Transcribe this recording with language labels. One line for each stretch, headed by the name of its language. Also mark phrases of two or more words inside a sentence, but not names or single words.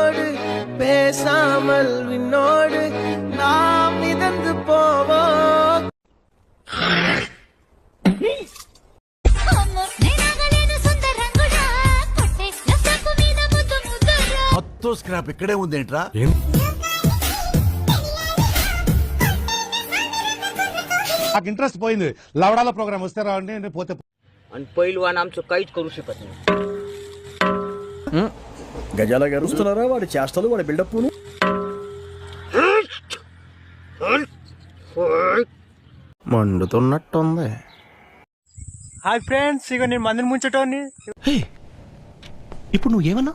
Telugu: మొత్తం స్క్రాప్ ఇక్కడే ఉందేంట్రా? నాకు ఇంట్రెస్ట్ పోయింది. లవడాల ప్రోగ్రామ్ వస్తే రావండి, పోతే
Marathi: आणि पैलवान आमचं काहीच करू शकत नाही.
Telugu: గజాల గారు వస్తున్నారా? వాడి చేష్టలు, వాడి బిల్డప్ మండుతున్నట్టుంది. హాయ్ ఫ్రెండ్స్, ఇగో నేను మందిని ముంచటోని. ఇప్పుడు నువ్వు ఏమన్నా?